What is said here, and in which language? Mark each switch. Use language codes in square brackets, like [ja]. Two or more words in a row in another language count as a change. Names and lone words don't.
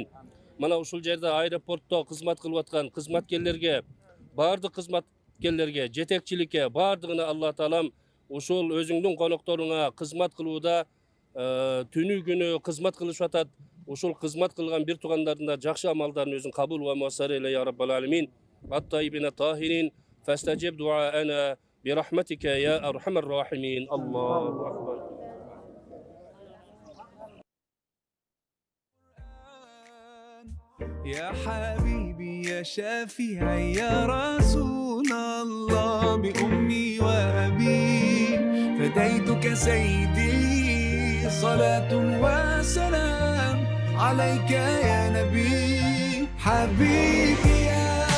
[ky] Мына ушул жерде аэропортто кызмат кылып аткан кызматкерлерге, бардык кызматкерлерге, жетекчиликке бардыгына Алла таалам ушул өзүңдүн конокторуңа кызмат кылууда түнү күнү кызмат кылышып атат. Ушул кызмат кылган бир туугандардын да жакшы амалдарын өзүң кабул ва муассар эйле [ar] يا رب العالمين. الطيبين الطاهرين فاستجب دعاءنا برحمتك يا أرحم الراحمين. الله أكبر. يا حبيبي يا شافعي يا رسول الله بأمي وأبي فديتك سيدي صلاة وسلام عليك يا نبي حبيبي يا